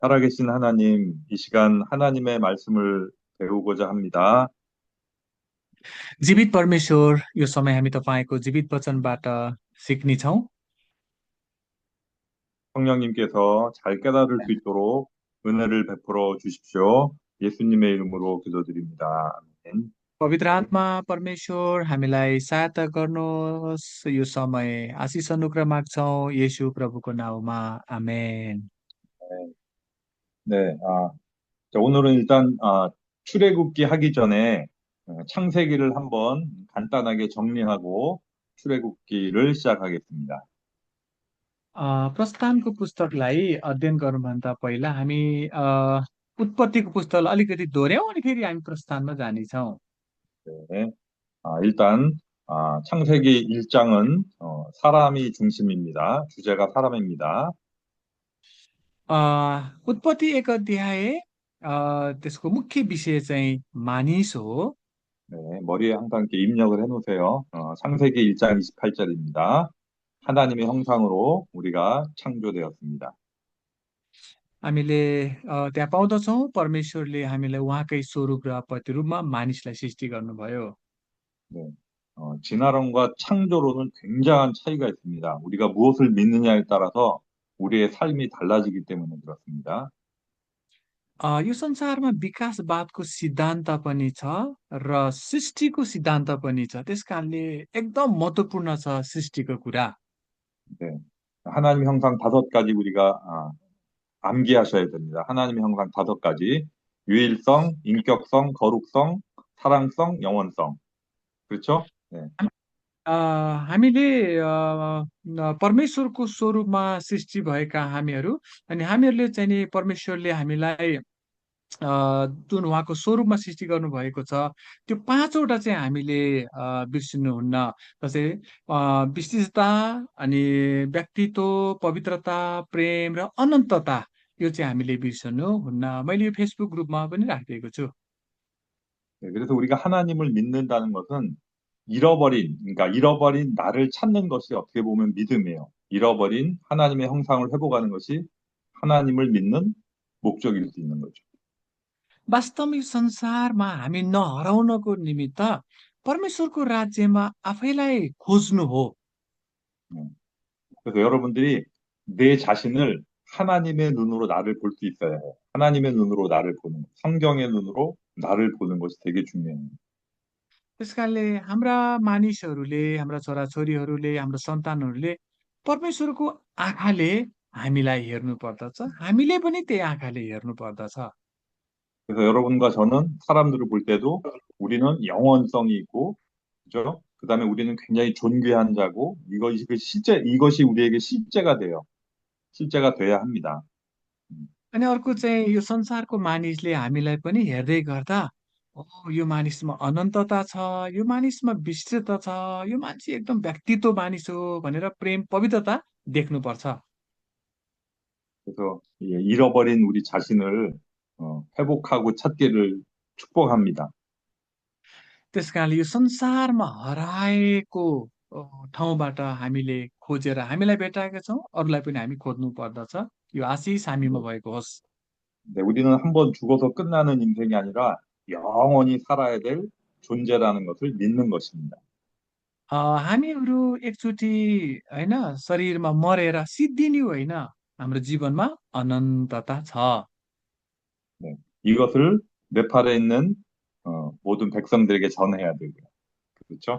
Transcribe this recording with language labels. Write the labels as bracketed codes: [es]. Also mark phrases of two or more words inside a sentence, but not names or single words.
[ko] 살아계신 하나님, 이 시간 하나님의 말씀을 배우고자 합니다. [ne] जीवित परमेश्वर यो समय हामी तपाईँको जीवित वचनबाट सिक्नेछौँ। [ko] 성령님께서 잘 깨달을 수 있도록 은혜를 베풀어 주십시오. 예수님의 이름으로 기도드립니다. 아멘. [ne] पवित्र आत्मा परमेश्वर हामीलाई सहायता गर्नुहोस्। यो समय आशिष अनुग्रह माग्छौँ येशू प्रभुको नाउँमा आमेन। [ko] 네, 자, 오늘은 일단 출애굽기 하기 전에 창세기를 한번 간단하게 정리하고 출애굽기를 시작하겠습니다. [ne] प्रस्थानको पुस्तकलाई अध्ययन गर्नुभन्दा पहिला हामी उत्पत्तिको पुस्तकलाई अलिकति दोहोऱ्यौँ अनि फेरि हामी प्रस्थानमा जानेछौँ। [ko] 네, 일단 창세기 1장은 사람이 중심입니다. 주제가 사람입니다. [ne] अ, उत्पत्ति एक अध्याय त्यसको मुख्य विषय चाहिँ मानिस हो। [ko] 네, 머리에 항상 이렇게 입력을 해놓으세요. 창세기 1장 28절입니다. 하나님의 형상으로 우리가 창조되었습니다. [ne] हामीले त्यहाँ पाउँदछौँ परमेश्वरले हामीलाई उहाँकै स्वरूप र प्रतिरूपमा मानिसलाई सृष्टि गर्नुभयो। [ko] 네, 진화론과 창조론은 굉장한 차이가 있습니다. 우리가 무엇을 믿느냐에 따라서 우리의 삶이 달라지기 때문에 그렇습니다. [ne] यो संसारमा विकासवादको सिद्धान्त पनि छ र सृष्टिको सिद्धान्त पनि छ। त्यस कारणले एकदम महत्त्वपूर्ण छ सृष्टिको कुरा। [ko] 네, 하나님 형상 다섯 가지 우리가 암기하셔야 됩니다. 하나님의 형상 다섯 가지. 유일성, 인격성, 거룩성, 사랑성, 영원성. 그렇죠? 네. [ne] अ, हामीले परमेश्वरको स्वरूपमा सृष्टि भएका हामीहरू अनि हामीहरूले चाहिँ नि परमेश्वरले हामीलाई जुन उहाँको स्वरूपमा सृष्टि गर्नुभएको छ त्यो पाँचवटा चाहिँ हामीले बिर्सिनुहुन्न। जस्तै विशिष्टता अनि व्यक्तित्व, पवित्रता, प्रेम र अनन्तता, यो चाहिँ हामीले बिर्सनुहुन्न। मैले यो फेसबुक ग्रुपमा पनि राखिदिएको छु। [ko] 네, 그래서 우리가 하나님을 믿는다는 것은 그러니까 잃어버린 나를 찾는 것이 어떻게 보면 믿음이에요. 잃어버린 하나님의 형상을 회복하는 것이 하나님을 믿는 목적일 수 있는 거죠. [ne] वास्तवमा यो संसारमा हामी नहराउनको निमित्त परमेश्वरको राज्यमा आफैलाई खोज्नु हो। [ko] 네. 그래서 여러분들이 내 자신을 하나님의 눈으로 나를 볼 수 있어야 해요. 하나님의 눈으로 나를 보는, 성경의 눈으로 나를 보는 것이 되게 중요해요. [ne] त्यस कारणले हाम्रा मानिसहरूले, हाम्रा छोराछोरीहरूले, हाम्रो सन्तानहरूले परमेश्वरको आँखाले हामीलाई हेर्नु पर्दछ। हामीले पनि त्यही आँखाले हेर्नु पर्दछ। [ko] 그래서 여러분과 저는 사람들을 볼 때도 우리는 영원성이 있고, 그죠? 그 다음에 우리는 굉장히 존귀한 자고, 이것이 우리에게 실제가 돼요. 실제가 돼야 합니다. 음, [ne] अनि अर्को चाहिँ यो संसारको मानिसले हामीलाई पनि हेर्दै गर्दा, ओ यो मानिसमा अनन्तता छ, यो मानिसमा विशिष्टता छ, यो मान्छे एकदम व्यक्तित्व मानिस हो भनेर प्रेम, पवित्रता देख्नुपर्छ। [ko] 그래서 잃어버린 우리 자신을 회복하고 찾기를 축복합니다. [ne] त्यस कारणले यो संसारमा हराएको ठाउँबाट हामीले खोजेर हामीलाई भेटाएका छौँ, अरूलाई पनि हामी खोज्नु पर्दछ। यो आशिष हामीमा [ko] 네, [ne] भएको होस्। [ko] 네, 우리는 한 번 죽어서 끝나는 인생이 아니라 영원히 살아야 될 존재라는 것을 믿는 것입니다. [ne] हामीहरू एकचोटि होइन शरीरमा मरेर सिद्धिने होइन, हाम्रो जीवनमा अनन्तता छ। [ko] 네, 이것을 네팔에 있는 모든 백성들에게 전해야 되고요. 그렇죠?